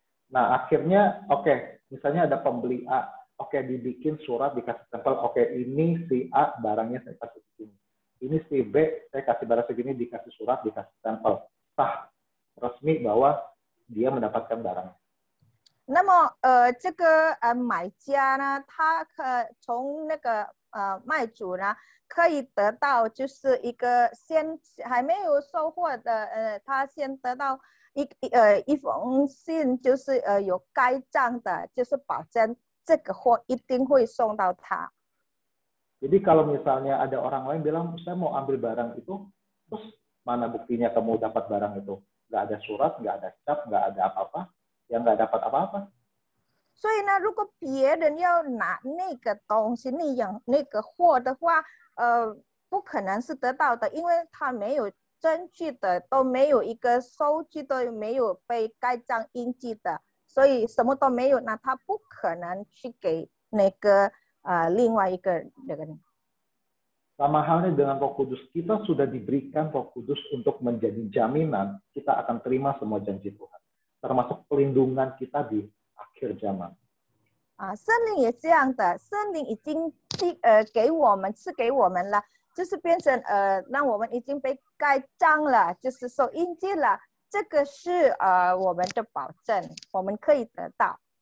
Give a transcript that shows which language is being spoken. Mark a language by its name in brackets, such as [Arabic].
[Indonesian] Nah, akhirnya misalnya ada pembeli A, dibikin surat, dikasih stempel, ini si A barangnya saya kasih segini. Ini si B, saya kasih barang segini, dikasih surat, dikasih stempel. Sah, resmi bahwa dia mendapatkan barang. [Chinese] 那么这个买家呢，他从那个卖主呢，可以得到就是一个还没有收货的他先得到一封信，就是有盖章的，就是保证这个货一定会送到他。 [Indonesian] Jadi kalau misalnya ada orang lain bilang saya mau ambil barang itu, terus mana buktinya kamu dapat barang itu? Nggak ada surat, nggak ada cap, nggak ada apa-apa, yang nggak dapat apa-apa. [Chinese] 所以呢，如果别人要拿那个东西、那个货的话，不可能是得到的，因为他没有证据的，都没有一个收据，都没有被盖章印记的，所以什么都没有，那他不可能去给那个另外一个人。 [Indonesian] Sama halnya dengan Roh Kudus, kita sudah diberikan Roh Kudus untuk menjadi jaminan kita akan terima semua janji Tuhan, termasuk pelindungan kita di akhir zaman. [Chinese] 圣灵也这样的，圣灵已经给我们赐给我们了，就是变成让我们已经被盖章了，就是受印记了，这个是我们的保证，我们可以得到。